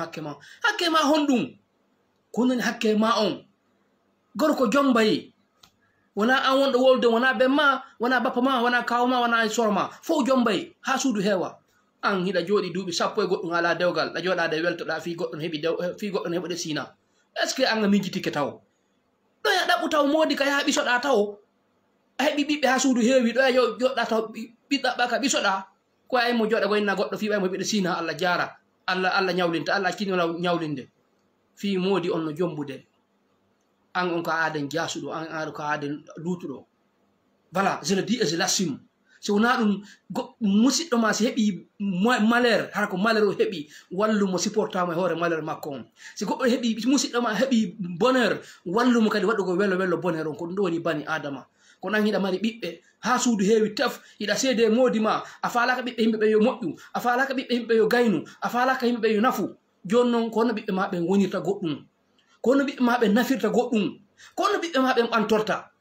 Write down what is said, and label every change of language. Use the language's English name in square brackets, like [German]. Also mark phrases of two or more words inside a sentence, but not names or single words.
[Fula] hakke ma honɗum kononi hakke ma on gorko jombayi wona an wonɗo wolde wona ben ma wona bappa ma wona kaw ma wona sorma fof jombayi ha suudu heewa an hiɗa jooɗi duuɓi sappo e goɗɗum ala dewgal ɗa jooɗade weltoɗa fi goɗɗo no heɓude sina [French] est ce que [Fula] an a mijitike taw ɗo ya ɗaɓɓu taw moodi ka yaha ɓisoɗa taw a heɓi ɓiɓɓe ha suudu heewi ɗo ya joɗɗa taw ɓiɗɗaɓɓa ka ɓisoɗa ko aymo joɗa ko inna goɗɗo fi ɓaymo heɓude sina Allah jara Allah ñawlinta Allah accinola ñawlinde fi moodi on no jombude an on ko aaden jasuɗo an ko aaden luutuɗo [French] voilà je le dis et je l'assume [Fula] so wona ɗum musidɗo ma so heeɓi malheur hara ko malheur o heeɓi wallumo supportamo e hoore malheur makko on si goɗɗo heeɓi musidɗo ma heeɓi bonheur wallumo kadi waɗugo wello bonheur on ko ɗum ɗo woni bani adama kono an hiɗa mari ɓiɓɓe ha suudu heewi tef hiɗa seede e moodi ma a faalaka ɓiɓɓe yimɓeɓe yo moƴƴu a faalaka ɓiɓɓe yimɓeɓe yo gaynu a faalaka yimɓeɓe yo nafu joni noon ko hono ɓiɓɓe ma ɓen wonirta goɗɗum ko hono ɓiɓɓe ma ɓen nafirta goɗɗum ko hono ɓiɓɓe ma ɓen ɓantorta